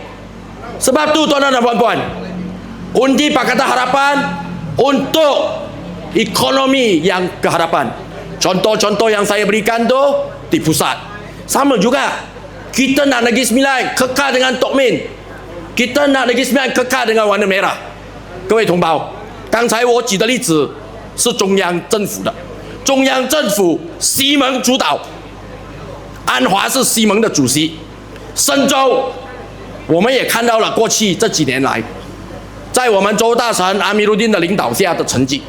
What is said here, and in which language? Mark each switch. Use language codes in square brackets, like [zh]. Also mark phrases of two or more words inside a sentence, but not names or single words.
[ms] Sebab tu tuan-tuan dan puan-puan, undi Pakatan Harapan untuk ekonomi yang keharapan. Contoh-contoh yang saya berikan tu di pusat sama juga. Kita nak Negeri Sembilan kekal dengan Tok Min, kita nak Negeri Sembilan kekal dengan warna merah. [zh] 各位同胞，刚才我举的例子是中央政府的，中央政府西蒙主导，安华是西蒙的主席。深州我们也看到了过去这几年来，在我们州大臣阿米鲁丁的领导下的成绩。